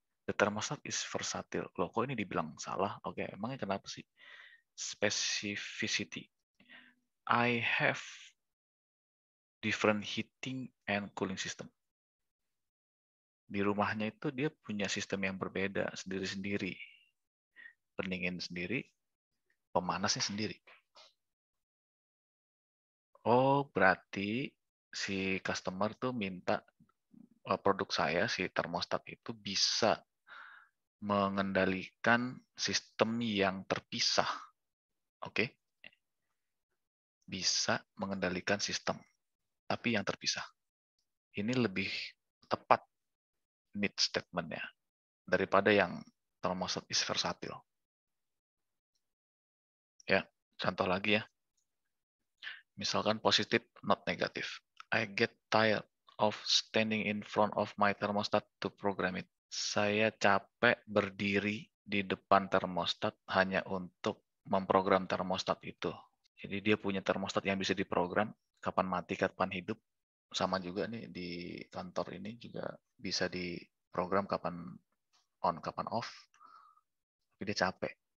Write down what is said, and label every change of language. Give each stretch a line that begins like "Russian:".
English: The thermostat is versatile.
Indonesian: Loh, kok ini dibilang salah? Oke, emangnya kenapa sih? Specificity.
English: I have different heating and cooling system.
Indonesian: Di rumahnya itu dia punya sistem yang berbeda, sendiri-sendiri. Pendingin sendiri, pemanasnya sendiri. Oh, berarti si customer tuh minta produk saya, si termostat itu bisa mengendalikan sistem yang terpisah. Oke? Bisa mengendalikan sistem, tapi yang terpisah. Ini lebih tepat need statement-nya daripada yang
English: thermostat is versatile.
Indonesian: Ya, contoh lagi ya. Misalkan positif, not negatif.
English: I get tired of standing in front of my thermostat to program it.
Indonesian: Saya capek berdiri di depan termostat hanya untuk memprogram termostat itu. Jadi dia punya termostat yang bisa diprogram, kapan mati, kapan hidup. Sama juga nih di kantor ini juga bisa diprogram kapan on, kapan off. Tapi dia capek.